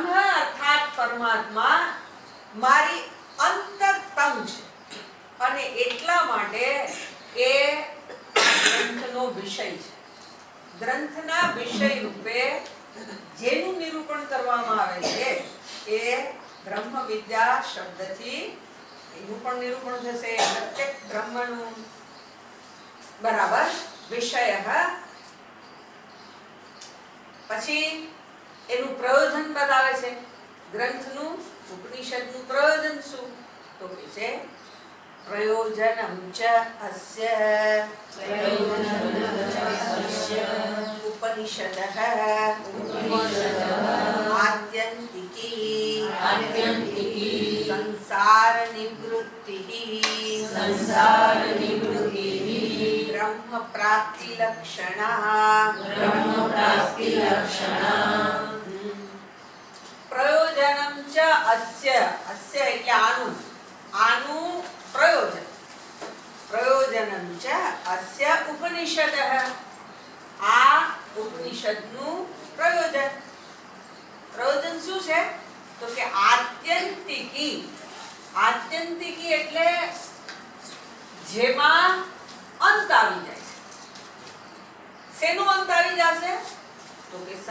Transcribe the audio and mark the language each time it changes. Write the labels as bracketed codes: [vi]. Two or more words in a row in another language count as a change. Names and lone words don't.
[gu] અર્થાત પરમાત્મા મારી અંતરતમ છે અને એટલા માટે એ ગ્રંથનો વિષય છે ગ્રંથના વિષય રૂપે જેનું નિરૂપણ કરવામાં આવે છે એ બ્રહ્મ વિદ્યા શબ્દથી એનું પણ નિરૂપણ થશે પ્રત્યેક બ્રહ્મનું બરાબર વિષય પછી એનું પ્રયોજન બતાવે છે ગ્રંથનું ઉપનિષદનું પ્રયોજન શું તો કે છે [sa] प्रयोजनं च अस्य उपनिषदः आत्यन्तिकी संसार निवृत्तिः ब्रह्म प्राप्ति लक्षणा प्रयोजनं च अस्य अस्य [gu] એટલે આનું [sa] પ્રયોજनं ચ અસ્ય ઉપનિષદઃ [gu] આ ઉપનિષદનું પ્રયોજન શું છે તો કે આત્યંતિકી એટલે જેમાં અંત આવી જાય છે શેનો અંત આવી જશે તો કે